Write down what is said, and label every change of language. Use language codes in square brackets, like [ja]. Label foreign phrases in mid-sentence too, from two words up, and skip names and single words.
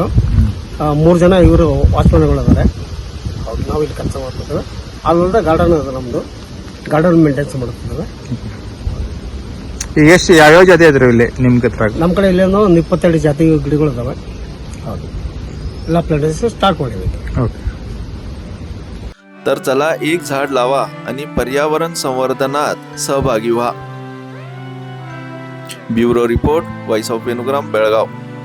[kn] 3 ಜನ ಇವರು ವಾಚ್ಮನ್ಗಳು ಅದಾರೆ. ನಾವು ಇಲ್ಲಿ ಕೆಲಸ ಮಾಡ್ತಿದ್ದೇವೆ. ಅಲ್ಲದೆ ಗಾರ್ಡನ್ ಅದ, ನಮ್ದು [en] garden maintenance [kn] ಮಾಡ್ತಿದ್ದೇವೆ. ಈಗ ಎಷ್ಟು ಯಾವ್ಯಾವ ಜಾತಿ ಇದ್ರು ಇಲ್ಲಿ ನಿಮ್ಗೆ ಹತ್ರ? ನಮ್ಮ ಕಡೆ ಇಲ್ಲಿ ಒಂದು 22 ಜಾತಿ ಗಿಡಗಳು ಇದಾವೆ. ಹೌದು, ಎಲ್ಲ [en] plantation start [kn] ಮಾಡಿವೆ. ಓಕೆ. [mr] तर चला एक झाड लावा आणि पर्यावरण संवर्धनात सहभागी व्हा. [en] bureau report, [mr] व्हॉइस ऑफ वेणुग्राम, बेळगाव.